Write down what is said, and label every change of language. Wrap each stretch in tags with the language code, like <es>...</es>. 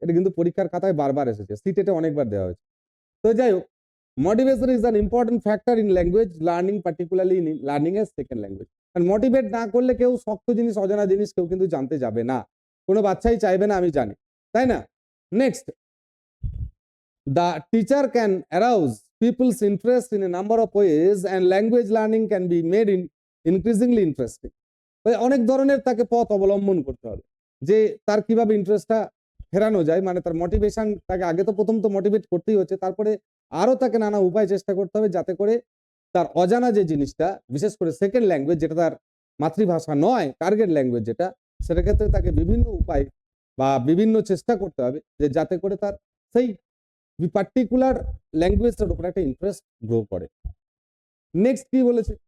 <bn>এটা কিন্তু পরীক্ষার খাতায় বারবার এসেছে, সিটেটে অনেকবার দেওয়া হয়েছে। তো যাই হোক,</bn> <en>Motivation is an important factor in language learning, particularly in learning a second language.</en> <bn>আর motivate না করলে কেউ শক্ত জিনিস, অজানা জিনিস কেউ কিন্তু জানতে যাবে না, কোনো বাচ্চাই চাইবে না, আমি জানি, তাই না?</bn> <en>Next, the teacher can arouse people's interest in a number of ways and language learning can be made in increasingly interesting.</en> <bn>অনেক ধরনের তাকে পথ অবলম্বন করতে হবে যে তার কিভাবে ইন্টারেস্টটা ফেরানো যায়, মানে তার মোটিভেশন, তাকে আগে তো প্রথম তো মোটিভেট করতেই হচ্ছে, তারপরে আরো তাকে নানা উপায় চেষ্টা করতে হবে যাতে করে তার অজানা যে জিনিসটা, বিশেষ করে সেকেন্ড ল্যাঙ্গুয়েজ যেটা তার মাতৃভাষা নয়, টার্গেট ল্যাঙ্গুয়েজ যেটা, সেটার ক্ষেত্রে তাকে বিভিন্ন উপায় বা বিভিন্ন চেষ্টা করতে হবে যে যাতে করে তার সেই পার্টিকুলার ল্যাঙ্গুয়েজটার উপর একটা ইন্টারেস্ট গ্রো করে। নেক্সট কি বলেছে?</bn>